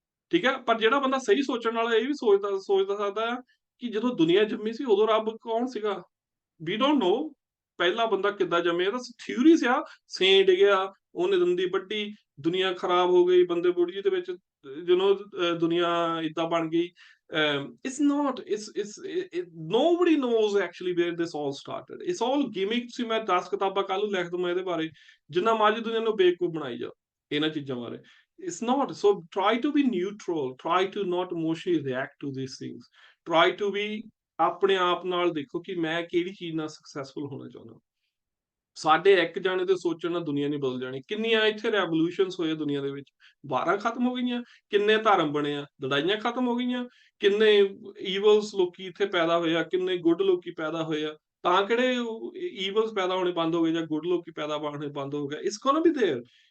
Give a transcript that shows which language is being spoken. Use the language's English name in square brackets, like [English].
[Punjabi] ਠੀਕ ਹੈ, ਪਰ ਜਿਹੜਾ ਬੰਦਾ ਸਹੀ ਸੋਚਣ ਵਾਲਾ ਇਹ ਵੀ ਸੋਚਦਾ ਸਕਦਾ ਹੈ ਕਿ ਜਦੋਂ ਦੁਨੀਆ ਜੰਮੀ ਸੀ ਉਦੋਂ ਰੱਬ ਕੌਣ ਸੀਗਾ। [English] we don't know [Punjabi] ਪਹਿਲਾ ਬੰਦਾ ਕਿੱਦਾਂ ਜੰਮਿਆ, ਤਾਂ ਥਿਊਰੀਜ਼ ਆ, ਸੇਂ ਡਿੱਗਿਆ, ਉਹਨੇ ਦੰਦੀ ਵੱਢੀ, ਦੁਨੀਆ ਖਰਾਬ ਹੋ ਗਈ, ਬੰਦੇ ਬੁੜੀ ਦੇ ਵਿੱਚ ਦੁਨੀਆ ਇਦਾਂ ਬਣ ਗਈ। [English] it's not it's it, nobody knows actually where this all started, it's all gimmick। [Punjabi] ਤੁਸੀਂ ਮੈਂ 10 ਕਿਤਾਬਾਂ ਕੱਲ ਨੂੰ ਲਿਖ ਦਵਾਂ ਇਹਦੇ ਬਾਰੇ, ਜਿੰਨਾ ਮਰਜ਼ੀ ਦੁਨੀਆ ਨੂੰ ਬੇਵਕੂਫ ਬਣਾਈ ਜਾ ਇਹਨਾਂ ਚੀਜ਼ਾਂ ਬਾਰੇ। [English] it's not, so try to be neutral, try to not emotionally react to these things, try to be [Punjabi] ਆਪਣੇ ਆਪ ਨਾਲ ਦੇਖੋ ਕਿ ਮੈਂ ਕਿਹੜੀ ਚੀਜ਼ ਨਾਲ ਸਕਸੈਸਫੁਲ ਹੋਣਾ ਚਾਹੁੰਦਾ। ਸਾਡੇ ਇੱਕ ਜਾਣੇ ਦੇ ਸੋਚਣ ਨਾਲ ਦੁਨੀਆ ਨਹੀਂ ਬਦਲ ਜਾਣੀ। ਕਿੰਨੀਆਂ ਇੱਥੇ ਰੈਵੋਲੂਸ਼ਨਸ ਹੋਏ ਦੁਨੀਆ ਦੇ ਵਿੱਚ, ਵਾਰਾਂ ਖਤਮ ਹੋ ਗਈਆਂ, ਕਿੰਨੇ ਧਰਮ ਬਣੇ ਆ, ਲੜਾਈਆਂ ਖਤਮ ਹੋ ਗਈਆਂ, ਕਿੰਨੇ ਈਵਲਸ ਲੋਕੀ ਇੱਥੇ ਪੈਦਾ ਹੋਏ ਆ, ਕਿੰਨੇ ਗੁੱਡ ਲੋਕੀ ਪੈਦਾ ਹੋਏ ਆ। ਤਾਂ ਕਿਹੜੇ ਈਵਲਸ ਪੈਦਾ ਹੋਣੇ ਬੰਦ ਹੋ ਗਏ ਜਾਂ ਗੁੱਡ ਲੋਕੀ ਪੈਦਾ ਹੋਣੇ ਬੰਦ ਹੋ ਗਏ। [English] It's gonna be there.